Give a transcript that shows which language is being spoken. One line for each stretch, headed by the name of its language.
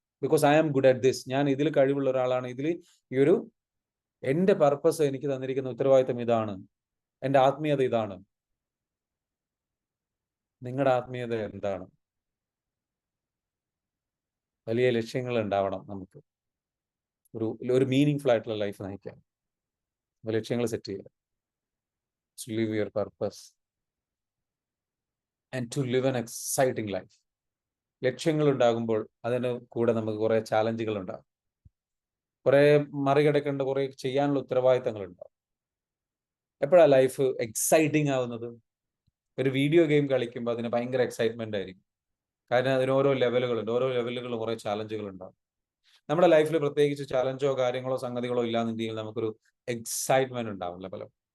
English: Because I am good at this.
Malayalam: ഞാൻ ഇതിൽ കഴിവുള്ള ഒരാളാണ്. എൻ്റെ പർപ്പസ് എനിക്ക് തന്നിരിക്കുന്ന ഉത്തരവാദിത്തം ഇതാണ്. എൻ്റെ ആത്മീയത ഇതാണ്. നിങ്ങളുടെ ആത്മീയത എന്താണ്? വലിയ ലക്ഷ്യങ്ങൾ ഉണ്ടാവണം നമുക്ക്. ഒരു മീനിങ് ഫുൾ ആയിട്ടുള്ള ലൈഫ് നയിക്കാൻ ലക്ഷ്യങ്ങൾ സെറ്റ് ചെയ്യുക.
English: To live your purpose and to live an exciting life.
Malayalam: ലക്ഷ്യങ്ങൾ ഉണ്ടാകുമ്പോൾ അതിന് കൂടെ നമുക്ക് കുറെ ചാലഞ്ചുകൾ ഉണ്ടാകും, കുറെ മറികടക്കേണ്ട, കുറെ ചെയ്യാനുള്ള ഉത്തരവാദിത്തങ്ങൾ ഉണ്ടാവും. എപ്പോഴാണ് ലൈഫ് എക്സൈറ്റിംഗ് ആവുന്നത്? ഒരു വീഡിയോ ഗെയിം കളിക്കുമ്പോൾ അതിന് ഭയങ്കര എക്സൈറ്റ്മെന്റ് ആയിരിക്കും. കാരണം അതിന് ഓരോ ലെവലുകളുണ്ട്. ഓരോ ലെവലുകളിലും കുറെ ചാലഞ്ചുകൾ ഉണ്ടാവും. നമ്മുടെ ലൈഫിൽ പ്രത്യേകിച്ച് ചാലഞ്ചോ കാര്യങ്ങളോ സംഗതികളോ ഇല്ലാന്നുണ്ടെങ്കിൽ നമുക്കൊരു എക്സൈറ്റ്മെന്റ് ഉണ്ടാവില്ല പലരും.